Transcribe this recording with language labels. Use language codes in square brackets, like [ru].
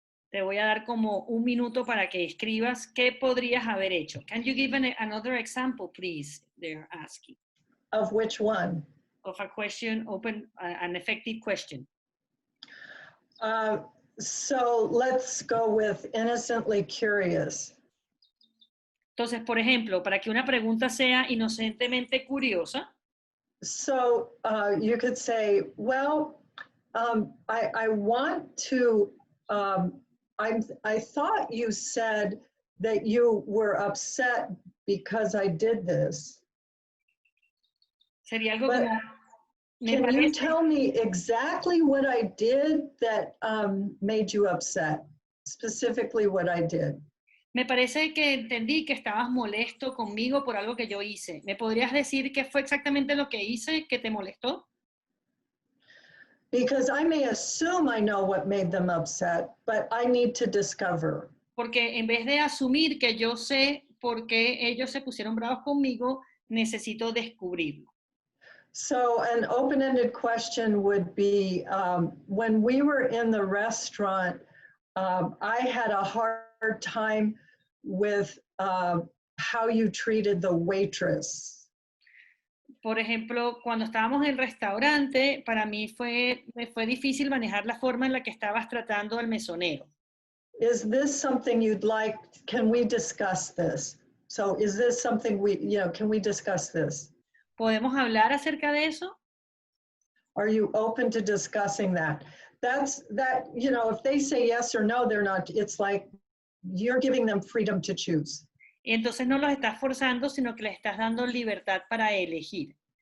[es] Te voy a dar como un minuto para que escribas qué podrías haber hecho. [en] Can you give another example, please? They're asking. Of which one? Of a question, an effective question. So let's go with innocently curious. [es] Entonces, por ejemplo, para que una pregunta sea inocentemente curiosa. [en] So you could say, well, I want to, I thought you said that you were upset because I did this. [es] Sería algo [en] But [es] como, [en] can you tell me exactly what I did that made you upset? Specifically what I did. [es] Me parece que entendí que estabas molesto conmigo por algo que yo hice. ¿Me podrías decir qué fue exactamente lo que hice que te molestó? [en] Because I may assume I know what made them upset, but I need to discover. [es] Porque en vez de asumir que yo sé por qué ellos se pusieron bravos conmigo, necesito descubrirlo. [en] So an open-ended question would be, when we were in the restaurant, I had a hard time with how you treated the waitress. [es] Por ejemplo, cuando estábamos en el restaurante, para mí me fue difícil manejar la forma en la que estabas tratando al mesonero. [en] Is this something you'd like? Can we discuss this? So is this something can we discuss this? [es] ¿Podemos hablar acerca de eso? [en] Are you open to discussing that? If they say yes or no, they're not, it's like you're giving them freedom to choose. [es] Y entonces no los estás forzando, sino que les estás dando libertad para elegir.